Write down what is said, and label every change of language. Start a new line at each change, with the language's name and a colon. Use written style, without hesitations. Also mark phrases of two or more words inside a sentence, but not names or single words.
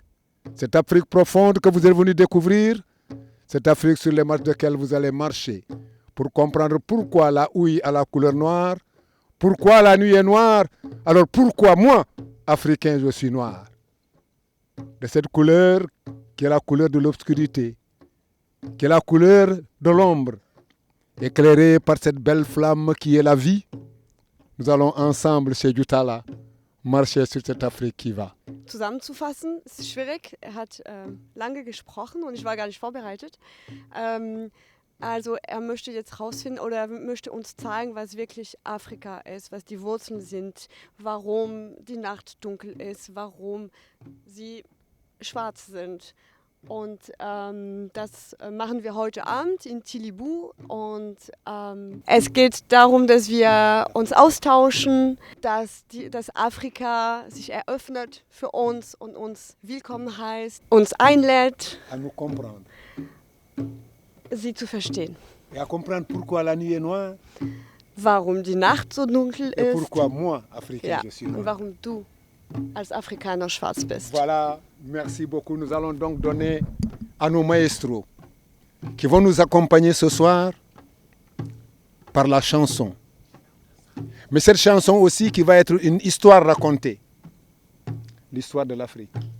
French: Cette Afrique profonde que vous êtes venus découvrir, cette Afrique sur les marches de laquelle vous allez marcher pour comprendre pourquoi la houille a la couleur noire, pourquoi la nuit est noire, alors pourquoi moi, Africain, je suis noir. De cette couleur qui est la couleur de l'obscurité, qui est la couleur de l'ombre, éclairée par cette belle flamme qui est la vie, nous allons ensemble chez Jutala marcher sur cette Afrique qui va.
German: Zusammenzufassen, es ist schwierig. Er hat lange gesprochen und ich war gar nicht vorbereitet. Also er möchte jetzt rausfinden oder er möchte uns zeigen, was wirklich Afrika ist, was die Wurzeln sind, warum die Nacht dunkel ist, warum sie schwarz sind. Und das machen wir heute Abend in Tilibu. Und es geht darum, dass wir uns austauschen, dass Afrika sich eröffnet für uns und uns willkommen heißt, uns einlädt,
French: À nous comprendre.
German: sie zu verstehen.
French: Et à comprendre pourquoi la nuit est noire
German: Warum die Nacht so dunkel
French: et
German: ist
French: pourquoi moi, Africain,
German: ja,
French: je suis
German: und
French: noir.
German: warum du als Afrikaner schwarz bist.
French: Voilà, merci beaucoup. Nous allons donc donner à nos maestros qui vont nous accompagner ce soir par la chanson. Mais cette chanson aussi qui va être une histoire racontée. L'histoire de l'Afrique.